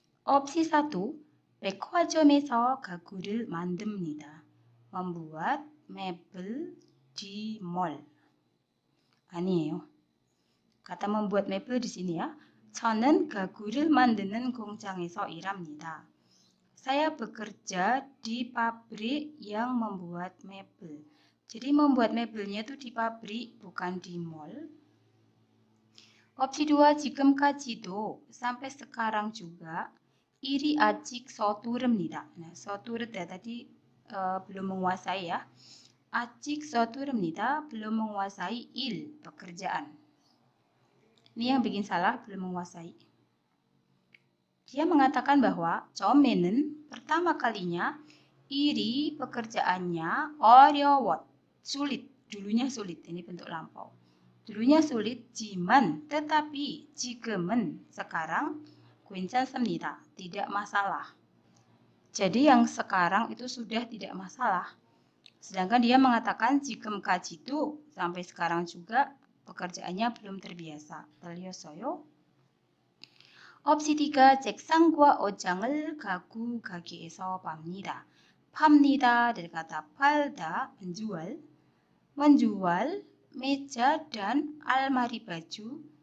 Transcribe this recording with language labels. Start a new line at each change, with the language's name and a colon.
Korean: opsi 1, 백화점에서 가구를 만듭니다.
Indonesian: membuat mebel di mall.
Korean: 아니에요.
Indonesian: kata membuat mebel di sini ya.
Korean: 저는 가구를 만드는 공장에서 일합니다.
Indonesian: Saya bekerja di pabrik yang membuat mebel. Jadi membuat mebelnya itu di pabrik, bukan di mall.
Korean: Opsi 2, 지금까지도
Indonesian: sampai sekarang juga
Korean: 일이 아직 서투릅니다.
Indonesian: Nah, 서투르다 tadi belum menguasai ya.
Korean: 아직 서투릅니다.
Indonesian: belum menguasai il, pekerjaan. Ini yang bikin salah, belum menguasai. Dia mengatakan bahwa
Korean: 처음에는
Indonesian: pertama kalinya
Korean: 일이
Indonesian: pekerjaannya 어려웠, sulit, dulunya sulit, ini bentuk lampau. Dulunya sulit, jiman, tetapi
Korean: 지금은
Indonesian: sekarang
Korean: 괜찮습니다,
Indonesian: tidak masalah. Jadi yang sekarang itu sudah tidak masalah. Sedangkan dia mengatakan
Korean: 지금까지도
Indonesian: sampai sekarang juga pekerjaannya belum terbiasa.
Korean: 틀렸어요?
Indonesian: opsi 3,
Korean: 책상과 옷장을 가구 가게에서 팝니다.
Indonesian: 팝니다 dari kata 팔다, menjual. Menjual meja dan almari baju